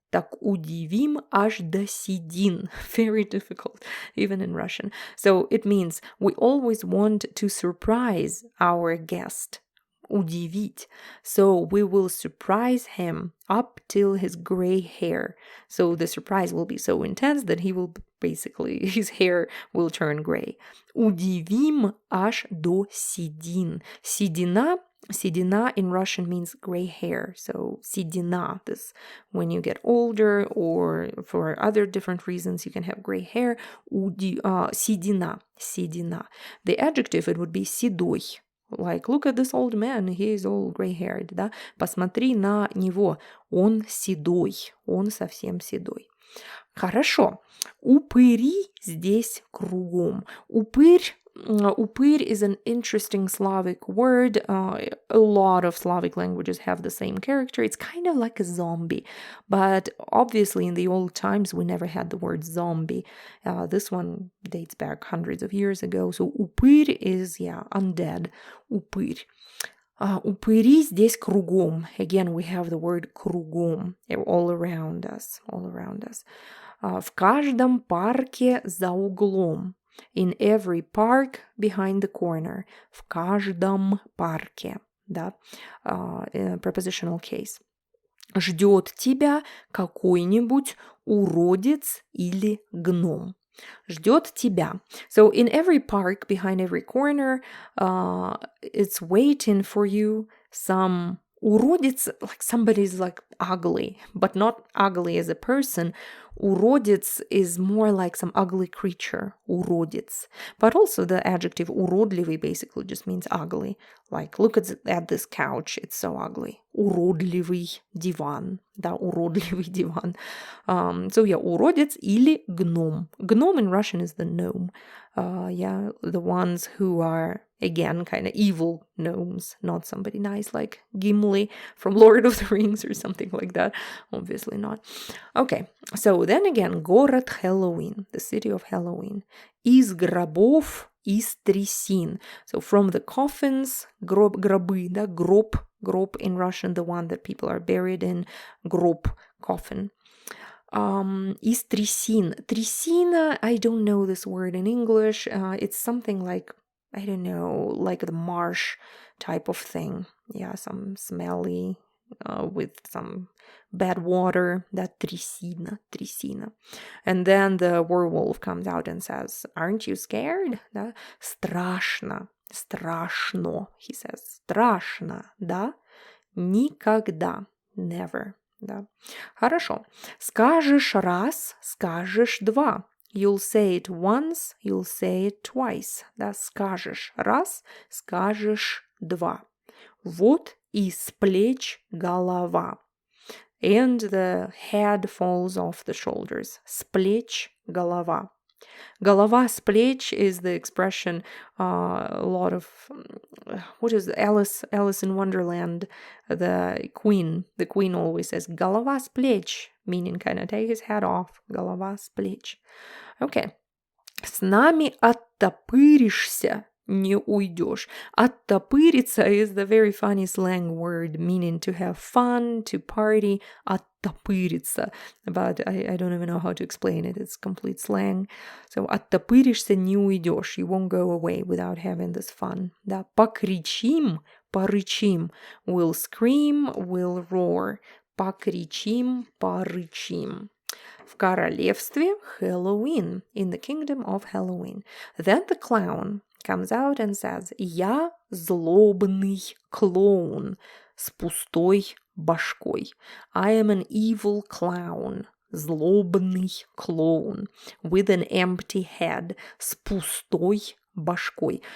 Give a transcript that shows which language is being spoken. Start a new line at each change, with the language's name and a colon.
Russian: Так удивим аж до седин.
English: Very difficult, even in Russian. So it means we always want to surprise our guest.
Russian: Удивить.
English: So we will surprise him up till his gray hair. So the surprise will be so intense that he will basically, his hair will turn gray.
Russian: Удивим аж до седин.
English: Седина in Russian means gray hair. So седина, this when you get older or for other different reasons you can have gray hair.
Russian: Седина.
English: The adjective, it would be седой. Like, look at this old man, he is all gray-haired, да?
Russian: Посмотри на него, он седой, он совсем седой. Хорошо. Упыри здесь кругом.
English: Упырь is an interesting Slavic word. A lot of Slavic languages have the same character. It's kind of like a zombie. But obviously in the old times we never had the word zombie. This one dates back hundreds of years ago. So упырь is, undead.
Russian: Упырь. Упыри здесь кругом.
English: Again, we have the word кругом. All around us.
Russian: В каждом парке за углом.
English: In every park behind the corner.
Russian: В каждом парке. Да?
English: Prepositional case.
Russian: Ждет тебя какой-нибудь уродец или гном. Ждет тебя.
English: So in every park, behind every corner, it's waiting for you some уродец, like somebody's like ugly, but not ugly as a person. Уродец is more like some ugly creature.
Russian: Уродец.
English: But also the adjective уродливый basically just means ugly. Like, look at this couch. It's so ugly.
Russian: Уродливый диван. Да, уродливый диван.
English: So yeah,
Russian: уродец или гном.
English: Gnome in Russian is the gnome. Yeah, the ones who are, again, kind of evil gnomes, not somebody nice like Gimli from Lord of the Rings or something like that. Obviously not. Okay, so then again,
Russian: город Хэллоуин,
English: the city of Halloween.
Russian: Из гробов, из трясин.
English: So from the coffins, гробы, да, гроб in Russian, the one that people are buried in, гроб, coffin.
Russian: Из трясин.
English: Трясина, I don't know this word in English. It's something like, I don't know, like the marsh type of thing. Yeah, some smelly, with some bad water. That трясина. And then the werewolf comes out and says, aren't you scared? Да? Страшно, he says.
Russian: Страшно, да? Никогда, never. Да. Хорошо. Скажешь раз, скажешь два.
English: You'll say it once, you'll say it twice.
Russian: Да, скажешь раз, скажешь два. Вот и с плеч голова.
English: And the head falls off the shoulders.
Russian: С плеч голова.
English: Голова с плеч is the expression, a lot of, what is Alice in Wonderland, the queen always says,
Russian: голова с плеч,
English: meaning kind of take his head off, голова с плеч. Okay.
Russian: С нами оттопыришься, не уйдешь.
English: Оттопыриться is the very funny slang word meaning to have fun, to party.
Russian: Оттопыриться.
English: But I don't even know how to explain it. It's complete slang.
Russian: So оттопыришься, не уйдешь.
English: You won't go away without having this fun.
Russian: Да, покричим, порычим.
English: We'll scream, we'll roar.
Russian: Покричим, порычим. В королевстве Хэллоуин.
English: In the kingdom of Halloween. Then the clown comes out and says,
Russian: я злобный клоун с пустой башкой.
English: I am an evil clown,
Russian: злобный клоун,
English: with an empty head,
Russian: с пустой башкой.